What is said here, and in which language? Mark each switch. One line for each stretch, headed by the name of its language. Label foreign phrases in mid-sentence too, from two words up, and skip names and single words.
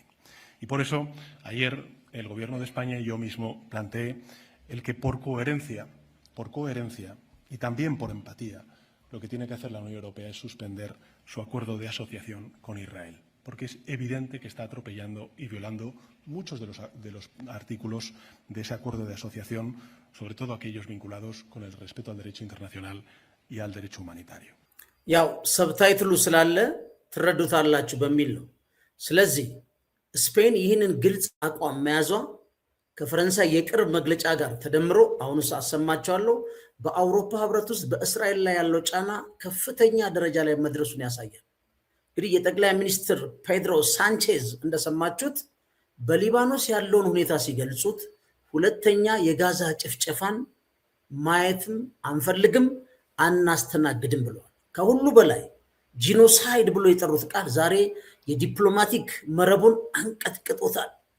Spanish: Y por eso, ayer el Gobierno de España y yo mismo planteé el que por coherencia y también por empatía, lo que tiene que hacer la Unión Europea es suspender su acuerdo de asociación con Israel, porque es evidente que está atropellando y violando muchos de los artículos de ese acuerdo de asociación, sobre todo aquellos vinculados con el respeto al derecho internacional y al derecho humanitario.
Amharic: ያው ሰብታይትሉ ስላለ ትረዱታላችሁ በሚል ነው። ስለዚህ ስፔን ይህንን ግልጽ አቋም መያዟ ከፈረንሳይ የቅርብ መግለጫ ጋር ተደምሮ አሁንስ አሰማቸዋለሁ በአውሮፓ ህብረት ውስጥ በእስራኤል ላይ ያለው ጫና ከፍተኛ ደረጃ ላይ መድረሱን ያሳያል። እንግዲህ የጠቅላይ ሚኒስትር ፔድሮ ሳንቼዝ እንደሰማችሁት በሊባኖስ ያለውን ሁኔታ ሲገልጹት ሁለተኛ የጋዛ ጭፍጨፋን ማየትም አንፈልግም አናስተናግድም ብለዋል። ከሁሉ በላይ ጂኖሳይድ ብሎ የጠሩት ቃል ዛሬ የዲፕሎማቲክ መረቡን አንቀጥቅጦታል።